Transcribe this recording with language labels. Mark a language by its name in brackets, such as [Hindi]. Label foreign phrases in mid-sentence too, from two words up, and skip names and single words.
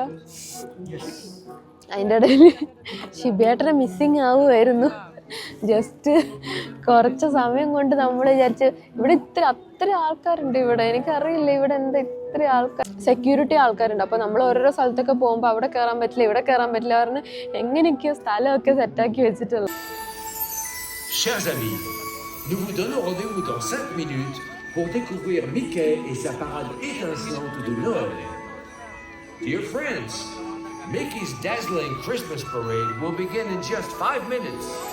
[Malayalam] അതിൻ്റെ ഇടയിൽ ഷിബിയേട്ടനെ മിസ്സിങ് ആവുമായിരുന്നു. ജസ്റ്റ് കുറച്ച് സമയം കൊണ്ട് നമ്മൾ വിചാരിച്ചു ഇവിടെ അത്ര ആൾക്കാരുണ്ട്. ഇവിടെ എനിക്കറിയില്ല ഇവിടെ എന്താ ഇത്ര ആൾക്കാർ. സെക്യൂരിറ്റി ആൾക്കാരുണ്ട്. അപ്പോൾ നമ്മൾ ഓരോരോ സ്ഥലത്തൊക്കെ പോകുമ്പോൾ അവിടെ കയറാൻ പറ്റില്ല, ഇവിടെ കയറാൻ പറ്റില്ല പറഞ്ഞ് എങ്ങനെയൊക്കെയോ സ്ഥലമൊക്കെ സെറ്റാക്കി വെച്ചിട്ടുള്ളത്. [French] Chers amis, nous vous donnons rendez-vous dans 5 minutes pour découvrir Mickey et sa parade étincelante de Noël. [English] Dear friends, Mickey's dazzling Christmas parade will begin in just 5 minutes.